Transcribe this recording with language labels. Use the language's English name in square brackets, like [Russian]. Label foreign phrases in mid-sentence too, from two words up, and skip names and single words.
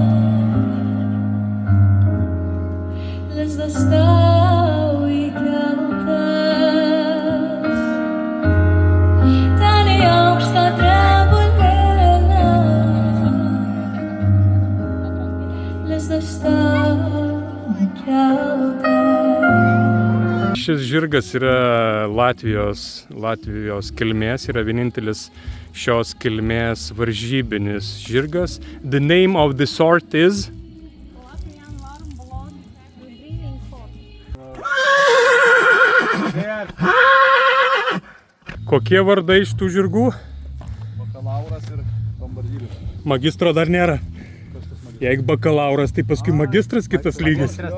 [Lithuanian] lizdas tau įkeltas, ten į aukštą drebulėlę, lizdas tau įkeltas. Šis žirgas yra Latvijos kilmės, yra vienintelis šios kilmės varžybinis žirgas. [English] The name of the sort is? [Lithuanian] Kokie vardai iš tų žirgų? Bakalauras ir Bombardyrius. Magistro dar nėra. Jeigu bakalauras, tai paskui magistras kitas lygis.